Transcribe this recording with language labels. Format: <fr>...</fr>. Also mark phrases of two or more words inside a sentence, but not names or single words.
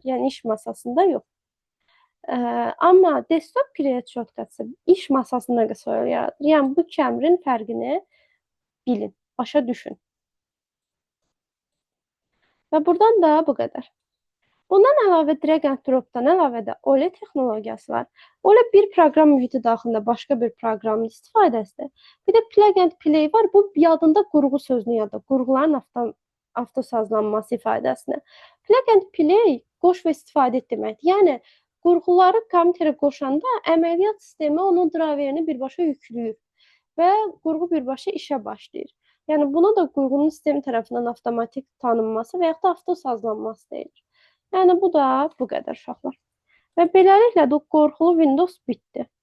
<az>Yəni iş masasında yox. Amma</az> <en>desktop create shortcutsa</en> <az>iş masasında qısa yol yaradır. Yəni bu iki əmrin fərqini bilin, başa düşün. Və buradan da bu qədər. Bundan əlavə</az> <en>drag and dropdan</en> <az>əlavə də OLE texnologiyası var. OLE bir proqram mühiti daxilində başqa bir proqramın istifadəsidir. Bir də</az> <en>plug and play</en> <az>var. Bu yadında qurğu sözünü yadda. Qurğuların avtosazlanması ifadəsini.</az> <en>Plug and play</en> <az>qoş və istifadə et deməkdir. Yəni qurğuları kompüterə qoşanda əməliyyat sistemi onun driverini birbaşa yükləyir və qurğu birbaşa işə başlayır. Yəni buna da qurğunun sistemi tərəfindən avtomatik tanınması və yaxud da avtosazlanması deyilir. Yəni bu da bu qədər uşaqlar. Və beləliklə də qorxulu Windows bitdi.</az>